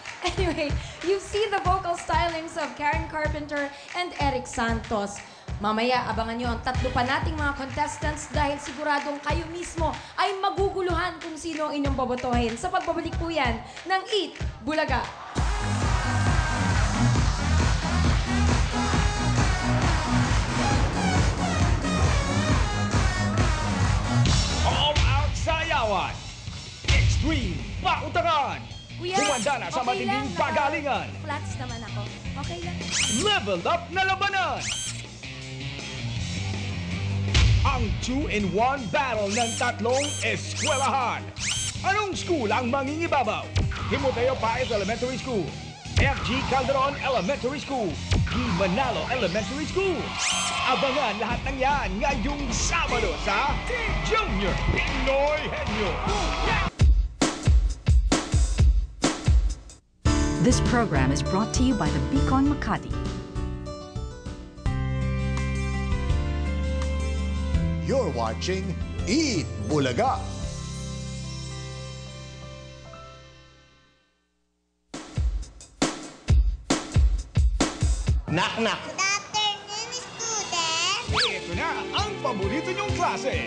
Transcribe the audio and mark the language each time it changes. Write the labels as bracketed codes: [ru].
[en] Anyway, you've seen the vocal stylings of Karen Carpenter and Eric Santos. [tl] Mamaya, abangan nyo ang tatlo pa nating mga contestants dahil siguradong kayo mismo ay maguguluhan kung sino ang inyong bobotohin sa pagbabalik po yan ng Eat Bulaga. All out sayawan. Extreme pautangan. Kuya, Humanda na sa okay matinding lang, pagalingan. Flats naman ako. Okay lang. Level up na labanan. Ang 2-in-1 battle ng tatlong eskwelahan. Anong school ang mangingibabaw? Timoteo Paez Elementary School, FG Calderon Elementary School, G. Manalo Elementary School. Abangan lahat ng yan ngayong Sabado sa Junior Pinoy Henyo. [en] This program is brought to you by the Beacon Makati. You're watching Eat Bulaga. Knock knock. Good afternoon, student. [tl] Ito na ang paborito niyong klase.